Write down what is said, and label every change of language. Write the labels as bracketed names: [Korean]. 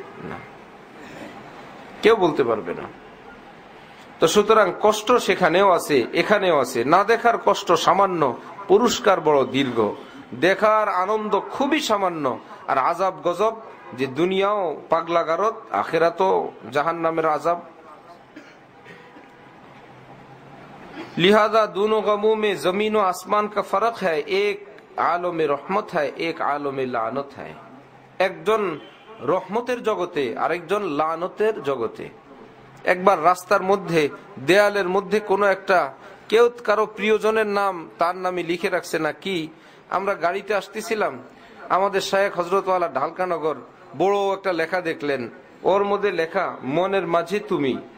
[Bangla] না, কেউ বলতে পারবে না। তো সুতরাং কষ্ট সেখানেও আছে, এখানেও আছে। না দেখার কষ্ট সামান্য, পুরস্কার বড় দীর্ঘ। দেখার আনন্দ খুবই সামান্য, আর আজাব গজব যে দুনিয়াও পাগলা গারদ, আখিরাতও জাহান্নামের আজাব। [Hindi] लिहाजा दोनों गमों में जमीन और आसमान का फर्क है, एक आलम रहमत है, एक आलम लानत है। [Bangla] একজন রহমতের জগতে, আরেকজন লানতের জগতে। একবার রাস্তার মধ্যে, দেয়ালের মধ্যে কোনো একটা কেউ কারো প্রিয়জনের নাম তার নামে লিখে রাখছে না কি। আমরা গাড়িতে আসতেছিলাম, আমাদের শায়েখ হযরত ওয়ালা ঢালকানগর বড় একটা লেখা দেখলেন, ওর মধ্যে লেখা মনের মাঝে তুমি।